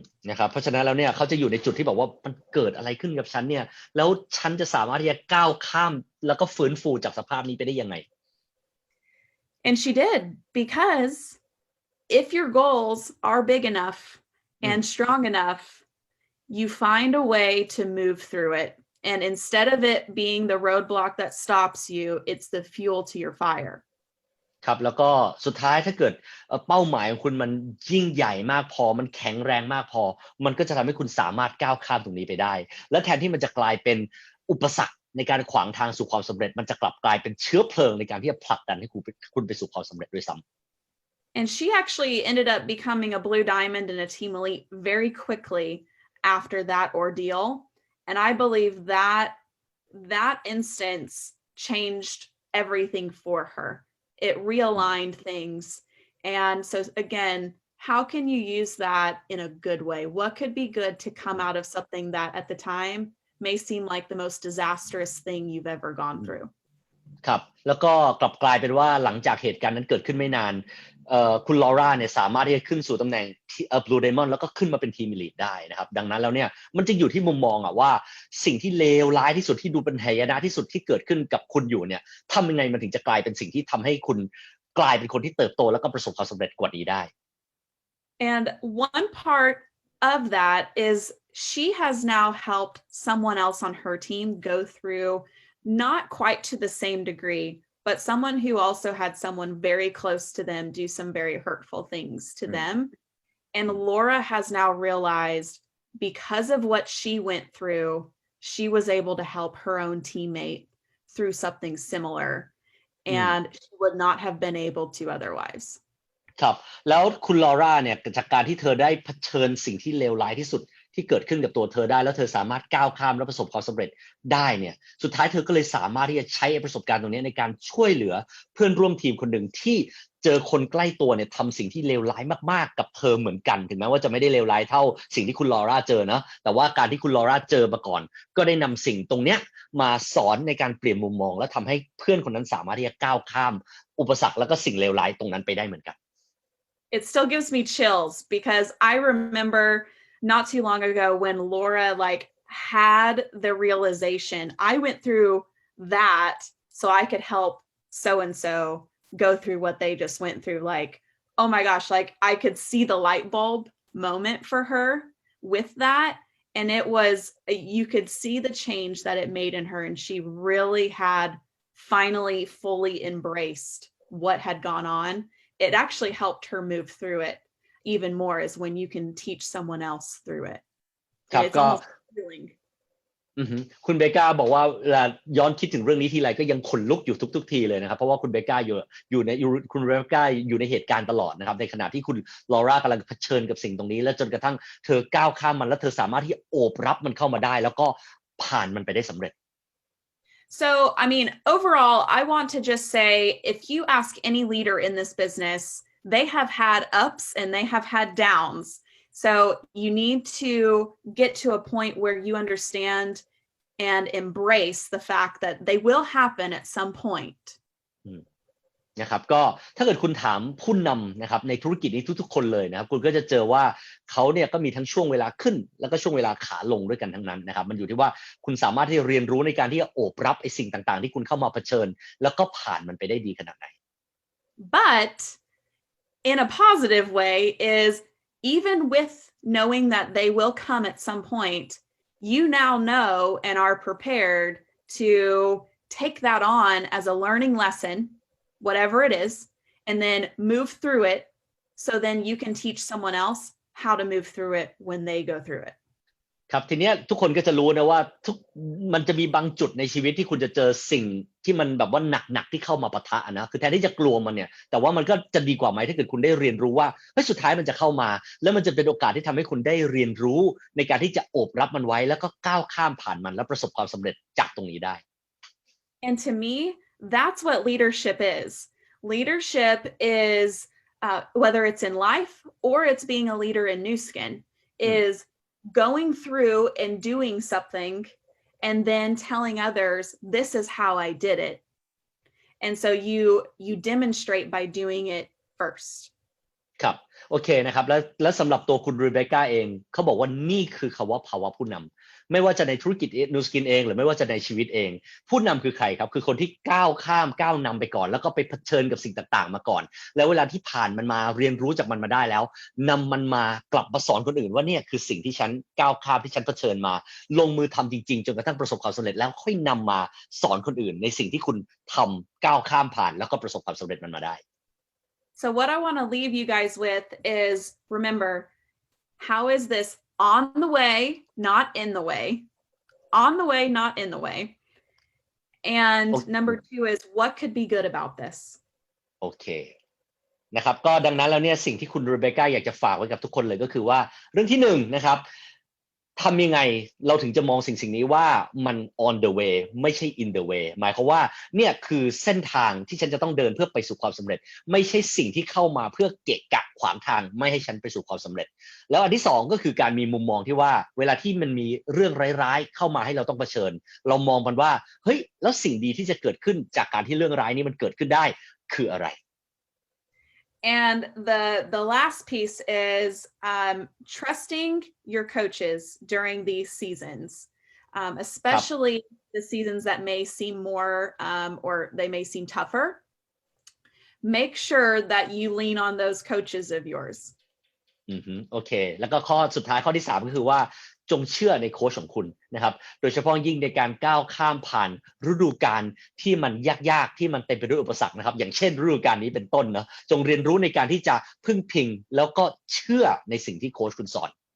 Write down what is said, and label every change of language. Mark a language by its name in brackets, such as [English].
[Thai] นะครับเพราะฉะนั้นแล้วเนี่ยเขาจะอยู่ในจุดที่บอกว่ามันเกิดอะไรขึ้นกับฉันเนี่ยแล้วฉันจะสามารถที่จะก้าวข้ามแล้วก็ฟื้นฟูจากสภาพนี้ไปได้ยังไง [English] And she did, because if your goals are big enough and strong enough, you find a way to move through it. And instead of it being the roadblock that stops you, it's the fuel to your fire. [Thai] ครับแล้วก็สุดท้ายถ้าเกิดเป้าหมายของคุณมันยิ่งใหญ่มากพอมันแข็งแรงมากพอมันก็จะทำให้คุณสามารถก้าวข้ามตรงนี้ไปได้และแทนที่มันจะกลายเป็นอุปสรรคในการขวางทางสู่ความสำเร็จมันจะกลับกลายเป็นเชื้อเพลิงในการที่จะผลักดันให้คุณไปสู่ความสำเร็จด้วยซ้ำ [English] And she actually ended up becoming a Blue Diamond and a Team Elite very quickly after that ordeal. And I believe that instance changed everything for her. It realigned things. And so again, how can you use that in a good way? What could be good to come out of something that at the time may seem like the most disastrous thing you've ever gone through? [Thai] ครับแล้วก็กลับกลายเป็นว่าหลังจากเหตุการณ์นั้นเกิดขึ้นไม่นานคุณลอร่าเนี่ยสามารถที่จะขึ้นสู่ตำแหน่งBlue Diamond แล้วก็ขึ้นมาเป็นทีมลีดได้นะครับดังนั้นแล้วเนี่ยมันจะอยู่ที่มุมมองว่าสิ่งที่เลวร้ายที่สุดที่ดูเป็นหายนะที่สุดที่เกิดขึ้นกับคุณอยู่เนี่ยทำยังไงมันถึงจะกลายเป็นสิ่งที่ทำให้คุณกลายเป็นคนที่เติบโตแล้วก็ประสบความสำเร็จกว่านี้ได้ [English] And one part of that is she has now helped someone else on her team go through not quite to the same degree, but someone who also had someone very close to them do some very hurtful things to them. And Laura has now realized, because of what she went through, she was able to help her own teammate through something similar, and she would not have been able to otherwise. [Thai] ครับแล้วคุณลอร่าเนี่ยจากการที่เธอได้เผชิญสิ่งที่เลวร้ายที่สุดที่เกิดขึ้นกับตัวเธอได้แล้วเธอสามารถก้าวข้ามและประสบความสำเร็จได้เนี่ยสุดท้ายเธอก็เลยสามารถที่จะใช้ประสบการณ์ตรงนี้ในการช่วยเหลือเพื่อนร่วมทีมคนหนึ่งที่ เจอคนใกล้ตัวเนี่ยทำสิ่งที่เลวร้ายมากๆกับเธอเหมือนกันถึงแม้ว่าจะไม่ได้เลวร้ายเท่าสิ่งที่คุณลอร่าเจอนะแต่ว่าการที่คุณลอร่าเจอมาก่อนก็ได้นำสิ่งตรงเนี้ยมาสอนในการเปลี่ยนมุมมองและทำให้เพื่อนคนนั้นสามารถที่จะก้าวข้ามอุปสรรคแล้วก็สิ่งเลวร้ายตรงนั้นไปได้เหมือนกัน [English] It still gives me chills because I remember not too long ago when Laura had the realization. I went through that so I could help so-and-so go through what they just went through. Oh my gosh, I could see the light bulb moment for her with that. And it was, you could see the change that it made in her. And she really had finally fully embraced what had gone on. It actually helped her move through it even more, is when you can teach someone else through it. It's almost healing. [Thai] คุณเบก้าบอกว่าเวลาย้อนคิดถึงเรื่องนี้ทีไรก็ยังขนลุกอยู่ทุกทีเลยนะครับเพราะว่าคุณเบก้าคุณเบก้าอยู่ในเหตุการณ์ตลอดนะครับในขณะที่คุณลอร่ากำลังเผชิญกับสิ่งตรงนี้และจนกระทั่งเธอก้าวข้ามมันแล้วเธอสามารถที่โอบรับมันเข้ามาได้แล้วก็ผ่านมันไปได้สำเร็จ [English] So, I mean, overall, I want to just say if you ask any leader in this business, they have had ups and they have had downs. So, you need to get to a point where you understand and embrace the fact that they will happen at some point. [Thai] นะครับก็ถ้าเกิดคุณถามผู้นำนะครับในธุรกิจนี้ทุกๆคนเลยนะครับคุณก็จะเจอว่าเขาเนี่ยก็มีทั้งช่วงเวลาขึ้นแล้วก็ช่วงเวลาขาลงด้วยกันทั้งนั้นนะครับมันอยู่ที่ว่าคุณสามารถที่จะเรียนรู้ในการที่จะโอบรับไอ้สิ่งต่างๆที่คุณเข้ามาเผชิญแล้วก็ผ่านมันไปได้ดีขนาดไหน [English] But in a positive way is even with knowing that they will come at some point, you now know and are prepared to take that on as a learning lesson, whatever it is, and then move through it. So then you can teach someone else how to move through it when they go through it. [Thai] ครับทีเนี้ยทุกคนก็จะรู้นะว่ามันจะมีบางจุดในชีวิตที่คุณจะเจอสิ่งที่มันแบบว่าหนักๆที่เข้ามาปะทะนะคือแทนที่จะกลัวมันเนี่ยแต่ว่ามันก็จะดีกว่าไหมถ้าเกิดคุณได้เรียนรู้ว่าเฮ้ยสุดท้ายมันจะเข้ามาแล้วมันจะเป็นโอกาสที่ทำให้คุณได้เรียนรู้ในการที่จะโอบรับมันไว้แล้วก็ก้าวข้ามผ่านมันและประสบความสำเร็จจากตรงนี้ได้ [English] And to me, that's what leadership is. Leadership is whether it's in life or it's being a leader in Nu Skin is going through and doing something and then telling others this is how I did it. And so you demonstrate by doing it first. [Thai] ครับโอเคนะครับแล้วสำหรับตัวคุณรีเบคก้าเองเขาบอกว่านี่คือคำว่าภาวะผู้นำไม่ว่าจะในธุรกิจนูสกินเองหรือไม่ว่าจะในชีวิตเองผู้นำคือใครครับคือคนที่ก้าวนำไปก่อนแล้วก็ไปเผชิญกับสิ่งต่างๆมาก่อนแล้วเวลาที่ผ่านมันมาเรียนรู้จากมันมาได้แล้วนำมันมากลับมาสอนคนอื่นว่าเนี่ยคือสิ่งที่ฉันก้าวข้ามที่ฉันเผชิญมาลงมือทำจริงๆจนกระทั่งประสบความสำเร็จแล้วค่อยนำมาสอนคนอื่นในสิ่งที่คุณทำก้าวข้ามผ่านแล้วก็ประสบความสำเร็จมันมาได้ [English] So what I want to leave you guys with is remember, how is this on the way, not in the way? On the way, not in the way. And number 2 is what could be good about this? [Thai] โอเคนะครับก็ดังนั้นแล้วเนี่ยสิ่งที่คุณรีเบคก้าอยากจะฝากไว้กับทุกคนเลยก็คือว่าเรื่องที่1นะครับทำยังไงเราถึงจะมองสิ่งนี้ว่ามัน [English] on the way [Thai] ไม่ใช่ [English] in the way [Thai] หมายความว่าเนี่ยคือเส้นทางที่ฉันจะต้องเดินเพื่อไปสู่ความสำเร็จไม่ใช่สิ่งที่เข้ามาเพื่อเกะกะขวางทางไม่ให้ฉันไปสู่ความสำเร็จ แล้วอันที่2ก็คือการมีมุมมองที่ว่าเวลาที่มันมีเรื่องร้ายๆเข้ามาให้เราต้องเผชิญเรามองมันว่าเฮ้ยแล้วสิ่งดีที่จะเกิดขึ้นจากการที่เรื่องร้ายนี้มันเกิดขึ้นได้คืออะไร [English] And the last piece is trusting your coaches during these seasons, especially the seasons that may seem more or they may seem tougher. Make sure that you lean on those coaches of yours. [Thai] โอเคแล้วก็ข้อสุดท้ายข้อที่3ก็คือว่าจงเชื่อในโค้ชของคุณนะครับโดยเฉพาะยิ่งในการก้าวข้ามผ่านฤดูกาลที่มันยากๆที่มันเต็มไปด้วยอุปสรรคนะครับอย่างเช่นฤดูกาลนี้เป็นต้นนะจงเรียนรู้ในการที่จะพึ่งพิงแล้วก็เชื่อในสิ่งที่โค้ชคุณสอน